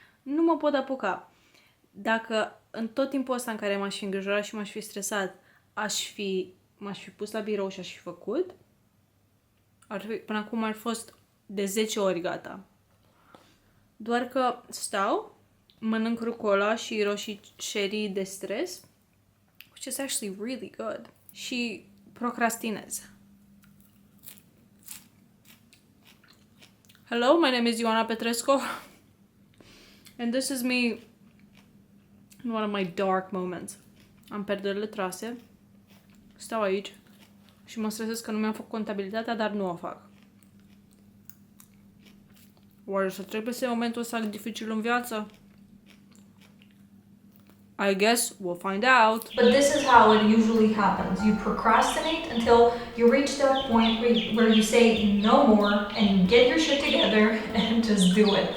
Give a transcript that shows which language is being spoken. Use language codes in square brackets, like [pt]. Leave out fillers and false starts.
[ro] Nu mă pot apuca. Dacă în tot timpul ăsta în care m-aș fi îngrijorat și m-aș fi stresat, m-aș fi pus la birou și aș fi făcut, până acum ar fost de 10 ori gata. Doar că stau, mănânc rucola și roșii cherry de stres, [en] which is actually really good, [ro] și procrastinez. [en] Hello, my name is Ioana Petrescu, and this is me in one of my dark moments. [ro] Am perderile trase, stau aici și mă stresez că nu mi-am făcut contabilitatea, dar nu o fac. Oare să trebuie să e momentul ăsta dificil în viață? [en] I guess we'll find out. But this is how it usually happens. You procrastinate until you reach that point where you say no more and you get your shit together and just do it.